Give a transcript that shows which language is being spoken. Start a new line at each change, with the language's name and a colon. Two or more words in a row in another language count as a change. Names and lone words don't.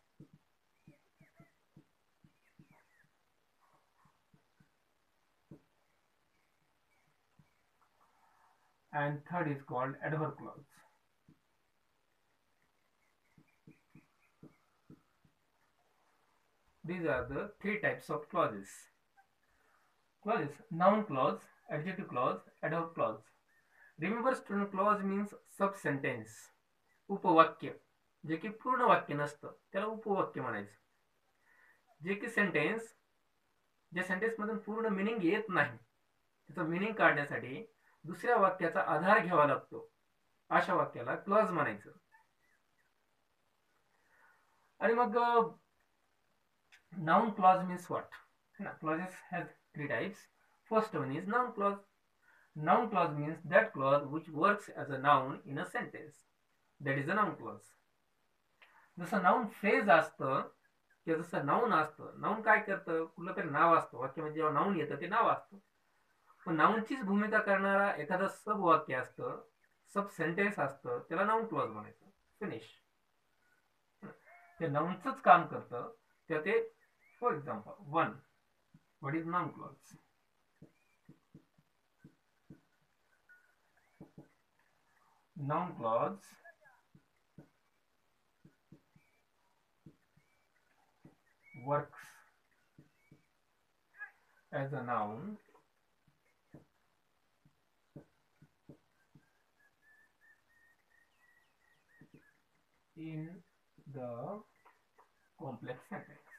English: And third is called adverb clause. These are the three types of clauses. Clauses: noun clause, adjective clause, adverb clause. Remember student, clause means sub sentence,
Marathi: उपवाक्य, जे की पूर्ण वाक्य नसतं त्याला उपवाक्य म्हणायचं. जे की सेंटेन्स, ज्या सेंटेन्स मधून पूर्ण मिनिंग येत नाही, त्याचं मिनिंग काढण्यासाठी दुसऱ्या वाक्याचा आधार घ्यावा लागतो, अशा वाक्याला क्लॉज म्हणायचं. आणि मग
English: noun clause means what? Clauses has three types. First one is noun clause. Noun clause means that clause which works as a noun in a sentence. That is a noun clause.
Marathi: जसं
English: noun phrase
Marathi: असतं किंवा जसं नाउन असतं, नाउन काय करतं, कुठलं तरी नाव असतं, वाक्यामध्ये जेव्हा नाउन येतं ते नाव असतं. पण नाउनचीच भूमिका करणारा एखादा सब वाक्य असतं,
English: sub sentence
Marathi: असतं, त्याला
English: noun clause
Marathi: म्हणायचं. फिनिश. ते नाउनचंच काम करतं. तर ते,
English: for example, वन, what is noun clause? Noun clause works as a noun in the complex sentence.